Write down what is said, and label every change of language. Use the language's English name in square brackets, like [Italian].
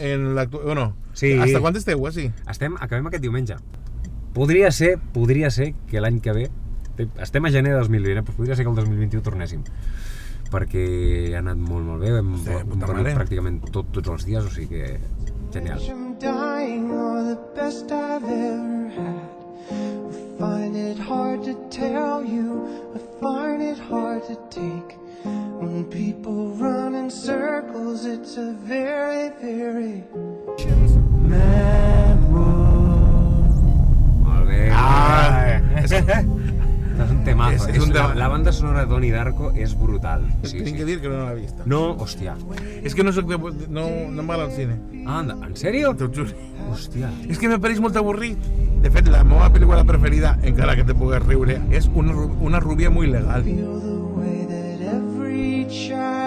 [Catalan] en l'actuació. Bueno, Sí. hasta quan esteu, així? Acabem aquest diumenge. Podria ser que l'any que ve, estem a gener de 2020, però podria ser que el 2021 tornéssim. Perquè ha anat molt bé, hem puta venut mare. pràcticament tots els dies, o sigui que genial. [English] I'm dying or the best I've ever had. I find it hard to tell you, I find it hard to take. When people run in circles, it's a very, very mad world. [Catalan] Molt bé. Ah, Estàs un temazo. temazo. És un tema. La banda sonora de Donnie Darko és brutal. Sí, Tinc que dir que no l'he vist. No, hòstia. És que no soc de... no m'agrada el cine. Ah, en sèrio? T'ho juro. Hòstia. És que me pareix molt avorrit. De fet, la meva pel·lícula preferida, encara que te pugues riure, és una rubia muy legal. [English] Feel the way that every child